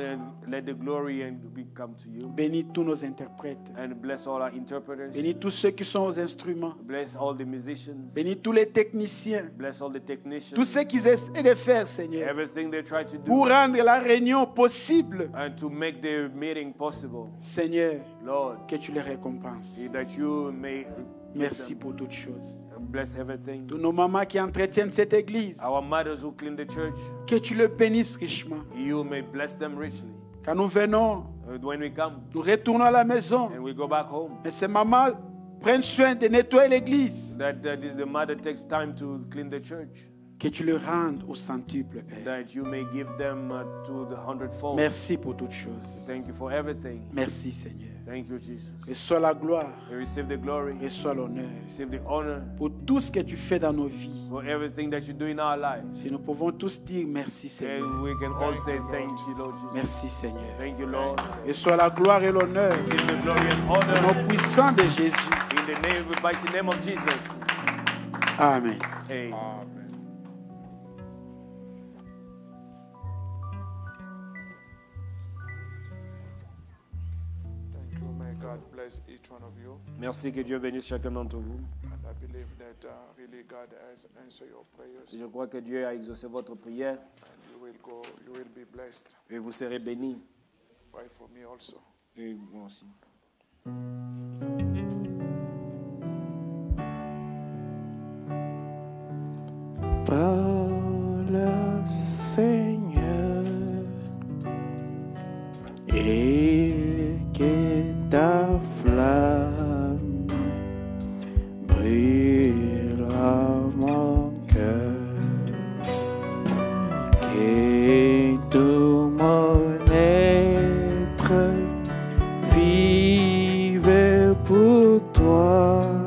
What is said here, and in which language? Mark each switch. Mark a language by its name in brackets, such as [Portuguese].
[English] And let the glory and be come to you. [French] Bénis tous nos interprètes. [English] And bless all our interpreters. [French] Bénis tous ceux qui sont aux instruments. [English] Bless all the musicians. [French] Bénis tous les techniciens. [English] Bless all the technicians. [French] Tout ce qu'ils essaient de faire, Seigneur, [English] Everything they try to do. [French] pour rendre la réunion possible. [English] And to make the meeting possible. [French] Seigneur, [English] Lord, [French] que tu les récompenses. [English] that you may [French] Merci pour toutes choses. [English] bless everything. [French] Tous nos mamans qui entretiennent cette église, [English] Our mothers who clean the church, [French] que tu le bénisses richement. [English] you may bless them richly. [French] Quand nous venons, [English] When we come [French] nous retournons à la maison. [English] and we go back home, [French] Mais ces mamans prennent soin de nettoyer l'église. [English] that the mother takes time to clean the church, [French] Que tu le rendes au centuple, Père. [English] that you may give them to the hundredfold. [French] Merci pour toutes choses. [English] Thank you for everything. [French] Merci, Seigneur. [English] Thank you, Jesus. [French] Reçois la gloire, [English] We receive the glory, [French] reçois l'honneur [English] receive the honor [French] pour tout ce que tu fais dans nos vies. [English] for everything that you do in our lives. [French] Si nous pouvons tous dire merci, [English] And [French] Seigneur. [English] we can all say thank you, Lord Jesus. [French] Merci, Seigneur. [English] Thank you, Lord. [French] Reçois la gloire et l'honneur [English] Receive the glory and [French] au [English] honor [French] nom puissant de Jésus. [English] in the name, mighty name of Jesus. [French] Amen. [English] Amen. Amen. Thank you. May God bless each one of you. [French] Merci, que Dieu bénisse chacun d'entre vous. [English] And I believe that really God has answered your prayers. [French] Je crois que Dieu a exaucé votre prière [English] And you will be blessed. [French] et vous serez bénis. [English] Pray for me also. [French] Et moi aussi. Parle, Seigneur, et que ta flamme brûle à mon cœur, que tout mon être vive pour toi.